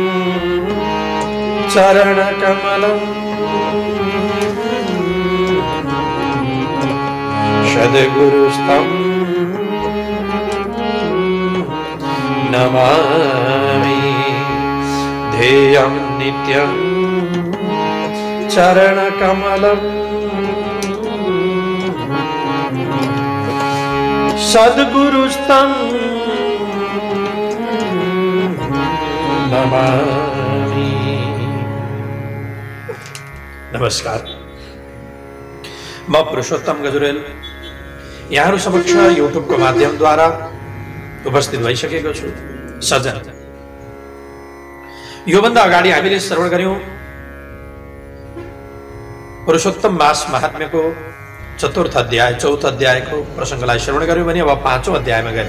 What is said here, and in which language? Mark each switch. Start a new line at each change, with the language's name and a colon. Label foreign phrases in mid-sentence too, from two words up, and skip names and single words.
Sanskrit: चरणकमलम् सद्गुरुस्तं नमामि ध्येयं नित्यं चरणकमलम् सद्गुरुस्तं नमामि।
Nepali: नमस्कार, म पुरुषोत्तम गजुरेल यहाँ समक्ष यूट्यूब को माध्यम द्वारा उपस्थित भइसकेको छु। सजन, योभन्दा अगाडि हामीले श्रवण गर्यौं पुरुषोत्तम मास महात्म्यको चतुर्थ अध्याय चौथ अध्यायको प्रसंगलाई श्रवण गर्यौं भने अब पाँचौं अध्यायमा गयौं।